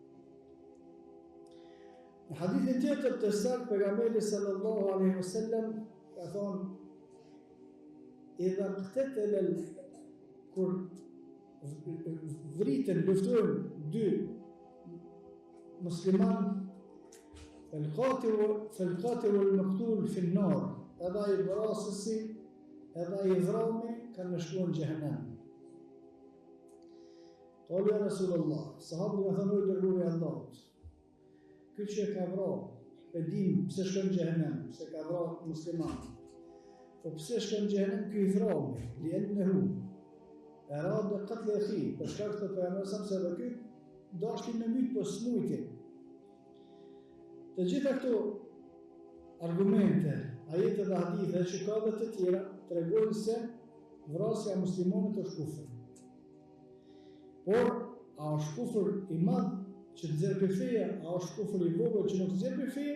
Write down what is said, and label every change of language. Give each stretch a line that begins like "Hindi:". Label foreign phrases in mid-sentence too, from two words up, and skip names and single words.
Albanian: Në hadithin tjetër të saktë pejgamberi
Arabic: صلى الله عليه وسلم
Albanian: ka thonë,
Arabic: إذا اقتتل,
Albanian: kur vritën, luftojnë 2 musliman,
Arabic: فالقاتل والمقتول في النار,
Albanian: edhe i vrasësi edhe i vrami kanë shkuar në xhehenem.
Arabic: قالوا يا رسول الله,
Albanian: sahabët kanë thënë dërguari i Allahut, ky që ka vrarë, e dim pse shkon në xhehenem, pse ka vrarë musliman. Po pse shkon në xhehenem ky i vrami?
Arabic: لأنه أراد قتل أخي,
Albanian: për shkak të pejgamberit se edhe ky dashti me myt po smujti. Të gjitha këto argumente, ajete dhe hadithe që ka dhe të tjera, tregojnë se vrasja e muslimonit është kufër. Por, a është kufër i madh që të nxjerr prej feje, a është kufër i vogël që nuk të nxjerr prej feje?